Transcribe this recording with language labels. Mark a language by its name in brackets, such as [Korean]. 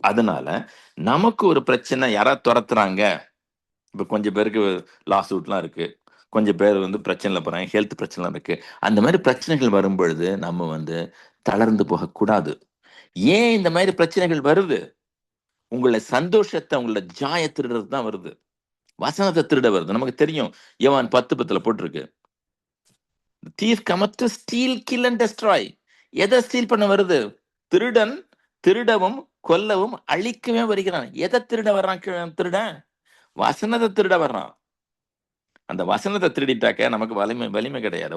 [Tamil] அதனால நமக்கு ஒரு பிரச்சனை, யாராவது துரத்துறாங்க, இப்ப கொஞ்சம் பேருக்கு லாஸ் சூட்லாம் இருக்கு, கொஞ்சம் பேர் வந்து பிரச்சனைல போறாங்க, ஹெல்த் பிரச்சனை இருக்கு. அந்த மாதிரி பிரச்சனைகள் வரும்பொழுது நம்ம வந்து தளர்ந்து போகக்கூடாது. ஏன் இந்த மாதிரி பிரச்சனைகள் வருது? உங்களை சந்தோஷத்தை, உங்களோட ஜாய திருடுறது தான் வருது. வசனத்தை திருட வருது. நமக்கு தெரியும், யோவான் 10:10 போட்டிருக்கு, [English] thief cometh to steal, kill and destroy. [Tamil] எதை ஸ்டீல் பண்ண வருது? திருடன் திருடவும் கொல்லவும் அழிக்கவே வருகிறான். எதை திருட வர்றான்? திருடன் வசனத்தை திருட வர்றான். அந்த வசனத்தை திருடிட்டாக்க நமக்கு வலிமை கிடையாது.